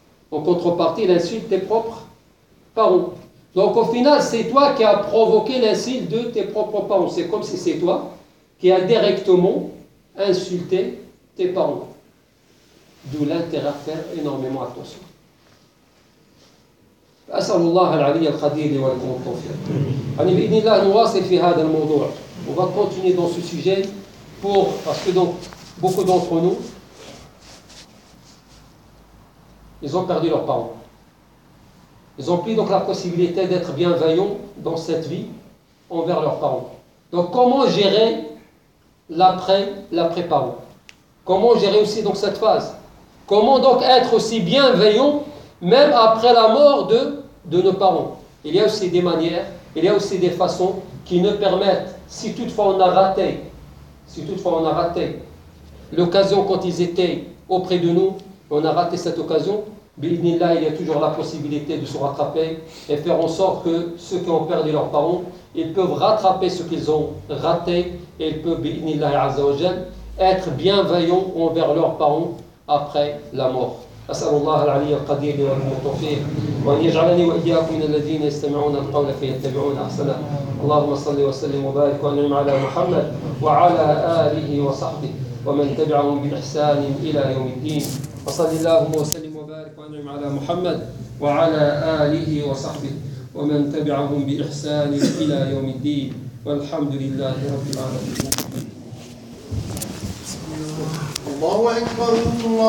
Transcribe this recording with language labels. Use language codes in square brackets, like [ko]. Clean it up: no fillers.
[fr] En contrepartie, il insulte tes propres parents. Donc au final, c'est toi qui as provoqué l'insulte de tes propres parents. C'est comme si c'est toi qui as directement insulté tes parents. D'où l'intérêt à faire énormément attention. [ar] أسأل الله العلي القدير والمتوفيق. بإذن الله نواصل في هذا الموضوع. [fr] On va continuer dans ce sujet pour, parce que donc, beaucoup d'entre nous, ils ont perdu leurs parents. Ils ont pris donc la possibilité d'être bienveillants dans cette vie envers leurs parents. Donc comment gérer l'après-parent? Comment gérer aussi donc cette phase? Comment donc être aussi bienveillant même après la mort de nos parents? Il y a aussi des manières, il y a aussi des façons qui nous permettent, si toutefois on a raté l'occasion quand ils étaient auprès de nous, on a raté cette occasion, bi'idnillah, il y a toujours la possibilité de se rattraper et faire en sorte que ceux qui ont perdu leurs parents, ils peuvent rattraper ce qu'ils ont raté et ils peuvent, bi'idnillah, azza wa jal, être bienveillants envers leurs parents après la mort. [ar] أسأل الله العلي القدير والمتوفيق وأن يجعلني وإياكم من الذين يستمعون القول فيتبعون أحسنه اللهم صل وسلم وبارك وأنعم على محمد وعلى آله وصحبه ومن تبعهم بإحسان إلى يوم الدين وصل اللهم وسلم وبارك وأنعم على محمد وعلى آله وصحبه ومن تبعهم بإحسان إلى يوم الدين والحمد لله رب العالمين. الله أكبر. الله